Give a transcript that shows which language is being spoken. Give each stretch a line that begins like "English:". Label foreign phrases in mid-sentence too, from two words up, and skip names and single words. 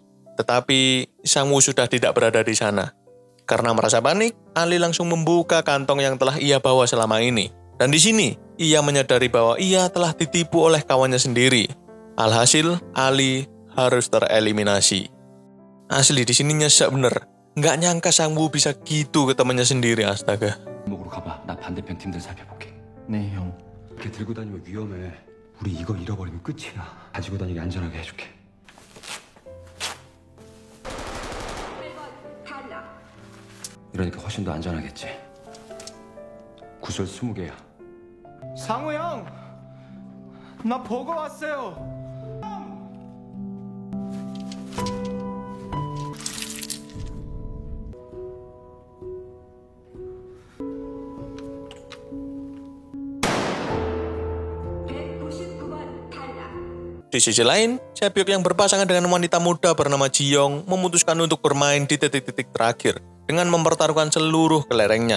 Indonesian: Tetapi Sang-woo sudah tidak berada di sana. Karena merasa panik, Ali langsung membuka kantong yang telah ia bawa selama ini. Dan di sini, ia menyadari bahwa ia telah ditipu oleh kawannya sendiri. Alhasil, Ali harus tereliminasi. Asli di sini nyesek bener. Nggak nyangka Sang-woo bisa gitu ke temannya sendiri, astaga.
Korean: 목으로 가봐. 나 반대편 팀들 살펴볼게. 네, 형. 이렇게 들고 다니면 위험해. 우리 이거 잃어버리면 끝이야. 가지고 다니게 안전하게 해줄게. 이러니까 훨씬 더 안전하겠지. 구슬 20개야. 상우 형! 나 보고 왔어요!
Indonesian: Di sisi lain, Sae-byuk yang berpasangan dengan wanita muda bernama Ji-young memutuskan untuk bermain di titik-titik terakhir dengan mempertaruhkan seluruh kelerengnya.